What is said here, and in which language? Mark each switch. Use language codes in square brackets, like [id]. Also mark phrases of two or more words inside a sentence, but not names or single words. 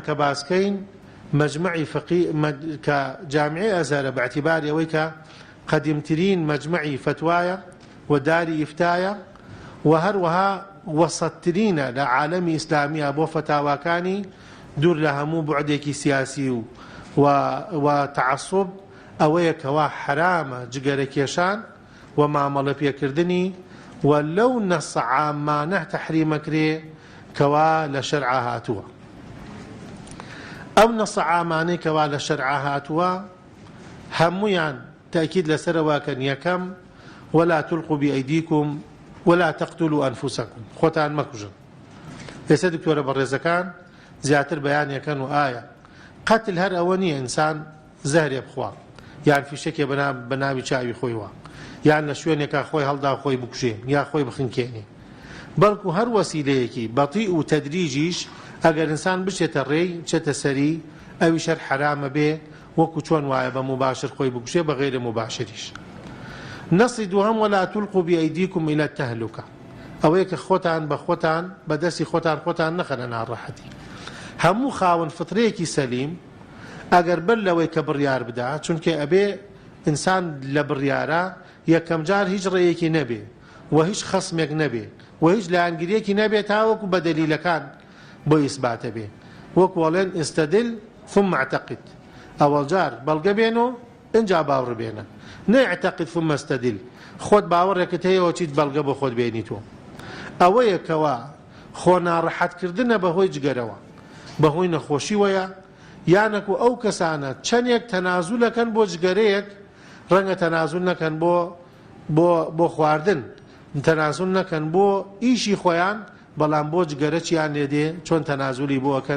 [ckb] کە باسکەین مەجموعی فقی کە جامعەی ئەزهەرە باعتیباری ئەوەی کە قەدیمترین مەجموعی فتوایە و داری ئیفتایە و هەروەها وەسەتترینە لە عالەمی ئیسلامیە بۆ فتاواکانی دوور لە هەموو بوعدێکی سیاسی و تعەسوب، ئەوەیە کەوا حرامە جگەرە کێشان و مامەڵە پێکردنی و لەو نەسە عامانە تەحریمەکرێ کەوا لە شەرعا هاتووە. ئەو نەسە عامانەی کەوا لە شەرعا هاتووە هەموویان تاکید لەسەرەوەکەن. یەکەم، [ar] ولا تلقوا بأيديكم ولا تقتلوا أنفسكم، [ckb] خۆتان مەکوژن. ئێستا دکتۆرە بەڕێزەکان زیاتر بەیانیەکەن و ئایا قەتل هەر ئەوە نییە ئینسان زەهرێ بخوا یان فیشەکێ بە ناوی چاوی خۆیوە یان لە شوێنێکا خۆی هەڵدا خۆی بکوژێ یا خۆی بخنکێنێ، بەڵکو هەر وەسیلەیەکی بەطیء و تەدریجیش ئەگەر ئینسان بچێتە ڕێی بچێتە سەری ئەوی شەر حرامە بێ، وەکو چۆن وایە بە مباشر خۆی بکوژێ بە غەیرە مباشریش. نەسی دووهەم، [ar] ولا تلقوا بأيديكم إلى التهلكة، [ckb] ئەوەیە کە خۆتان بە خۆتان بەدەستی خۆتان نەخەنە ناڕەحەتی. هەموو خاوەن فترەیەکی سەلیم ئەگەر بەر لەوەی کە بڕیار بدات، چونکە ئەبێ ئینسان لە بڕیارە یەکەم جار هیچ ڕێیەکی نەبێ و هیچ خەسمێک نەبێ و هیچ لایەنگیریەکی نەبێت تاوەکو بە دەلیلەکان بۆ ئیسباتە بێ، وەکو وەڵێن [ar] ئستەدل ثم اعتقد، [ckb] ئەوەڵ جار بەڵگە بێنۆ ئینجا باوڕ بێنە، [ar] نەیعتەقد ثم استەدل، [ckb] خۆت باوەڕێکت هەیەوە چیت بەڵگە بۆ خۆت بێنیتەوە. ئەوەیە کەوا خۆ ناڕەحەتکردنە بەهۆی جگەرەوە، بەهۆی نەخۆشیوەیە، یانەکو ئەو کەسانە چەندێک تەنازولەکەن بۆ جگەرەیەک، ڕەنگە تەنازول نەکەن بۆ خواردن، تەنازول نەکەن بۆ ئیشی خۆیان، بەڵام بۆ جگەرە چیان لێدێ چۆن تەنازولی بۆکەن.